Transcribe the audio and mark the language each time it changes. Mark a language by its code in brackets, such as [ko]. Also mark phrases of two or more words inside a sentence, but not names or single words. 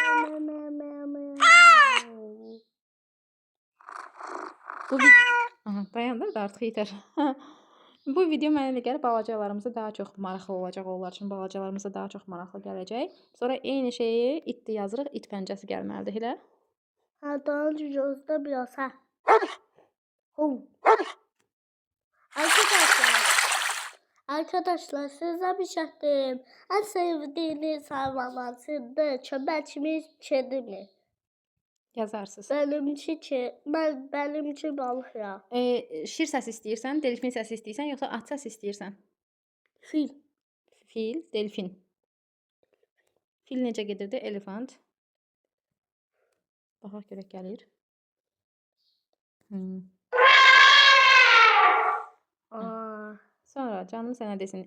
[az] Dayandı da artıq yetər. Bu video mənə elə gəlir balacalarımıza daha çox maraqlı olacaq onlar üçün. Balacalarımıza daha çox maraqlı gələcək. Sonra eyni şeyi itdi yazırıq. İt pəncəsi gəlməlidir elə. [tr] Ha, daha önce gözde biraz ha. Arkadaşlar size bir şey diyeyim. En sevdiğiniz hayvanlar sizde çömlek mi, kedi mi? Yazarsınız. Benimki balık ya. [az] Şir səsi istəyirsən, delfin səsi istəyirsən, yoxsa at səsi istəyirsən? Fil. Fil, delfin. Fil necə gedirdi? Elefant. Baxaq görək gəlir. Sonra canım sənə desin.